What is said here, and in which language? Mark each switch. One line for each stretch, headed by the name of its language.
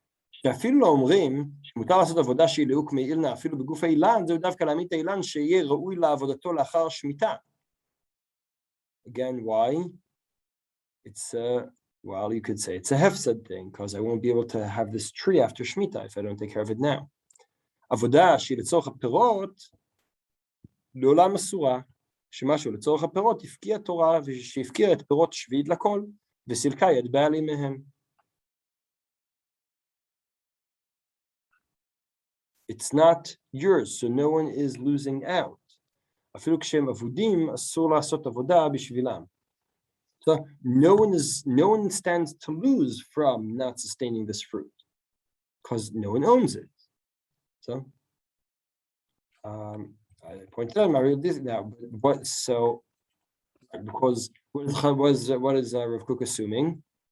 Hebrew: שאפילו לא אומרים שמותר לעשות עבודה שהיא ליהוק מאילנה אפילו בגוף האילן, זהו דווקא להעמיד את האילן שיהיה ראוי לעבודתו לאחר שמיטה.
English: Again, why? It's well, you could say it's a hefsed thing, because I won't be able to have this tree after Shmita if I don't take care of it now.
Hebrew: עבודה שהיא לצורך הפירות, לעולם אסורה, שמשהו לצורך הפירות הפקיע תורה, ושהפקיע את פירות שביעית לכל, וסילקה יד בעלים מהם.
English: It's not yours, so no one is losing out.
Hebrew: אפילו כשהם אבודים, אסור לעשות עבודה בשבילם.
English: So no one stands to lose from not sustaining this fruit, because no one owns it. So I pointed out this now. What so? Because what is Rav Kook assuming?